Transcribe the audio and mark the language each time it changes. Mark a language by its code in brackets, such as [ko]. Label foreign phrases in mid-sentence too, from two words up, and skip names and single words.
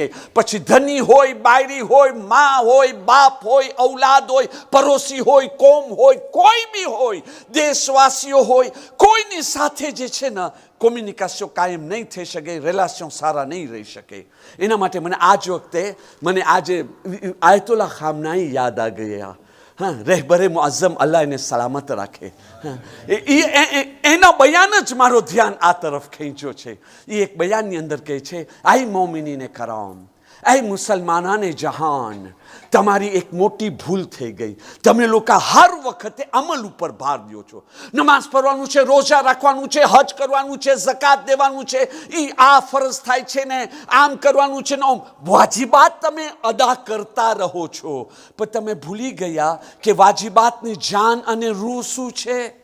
[gu] પછી ધની હોય, બાયરી હોય, માં હોય, બાપ હોય, ઔલાદ હોય, પડોશી હોય, કોમ હોય, કોઈ બી હોય, દેશવાસીઓ હોય, કોઈની સાથે જે છે ને કોમ્યુનિકેશન કાયમ નહીં થઈ શકે, રિલેશન સારા નહીં રહી શકે. એના માટે મને આજ વખતે આજે આયતુલ્લા ખામનાઈ યાદ આ ગયા. [hi] हाँ, रहबरे मुअज़्ज़म अल्लाह ने सलामत रखे. [gu] એના બયાન જ મારો ધ્યાન આ તરફ ખેંચો છે. એ એક બયાન અંદર કહે છે, [hi] आई मोमिनीने कराम, ऐ मुसलमानाने जहान, [gu] તમારી એક મોટી ભૂલ થઈ ગઈ. તમે લોકો હર વખતે અમલ ઉપર ભાર દો છો. નમાઝ પઢવાનું છે, રોજા રાખવાનું છે, હજ કરવાનું છે, ઝકાત દેવાનું છે, એ આ ફરજ થાય છે ને, આમ કરવાનું છે ને, વાજિબાત તમે અદા કરતા રહો છો, પણ તમે ભૂલી ગયા કે વાજિબાતની જાન અને રૂહ શું છે?